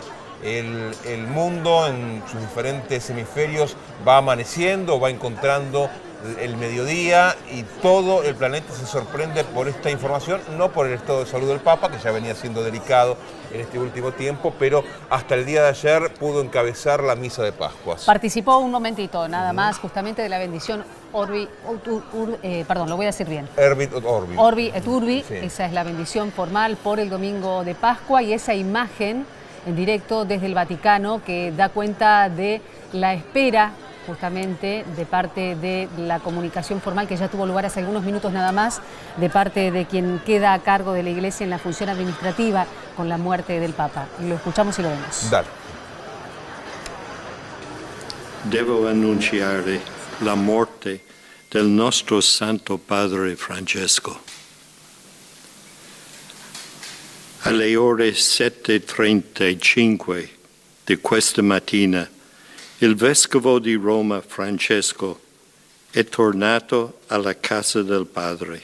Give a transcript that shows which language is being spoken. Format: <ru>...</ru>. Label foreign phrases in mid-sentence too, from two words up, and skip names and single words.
<es>El mundo en sus diferentes hemisferios va amaneciendo, va encontrando el mediodía y todo el planeta se sorprende por esta información, no por el estado de salud del Papa, que ya venía siendo delicado en este último tiempo, pero hasta el día de ayer pudo encabezar la misa de Pascuas. Participó un momentito, nada más, justamente de la bendición Orbi, lo voy a decir bien.</es> <la>Orbit et Orbi. Orbi et Urbi,</la> <es>Sí. Esa es la bendición formal por el domingo de Pascua, y esa imagen en directo desde el Vaticano que da cuenta de la espera justamente de parte de la comunicación formal que ya tuvo lugar hace algunos minutos nada más, de parte de quien queda a cargo de la Iglesia en la función administrativa con la muerte del Papa. Lo escuchamos y lo vemos. Dale.</es> <it>Devo annunciare la morte del nostro Santo Padre Francesco. Alle ore 7:35 di questa mattina, il Vescovo di Roma Francesco è tornato alla casa del Padre.</it>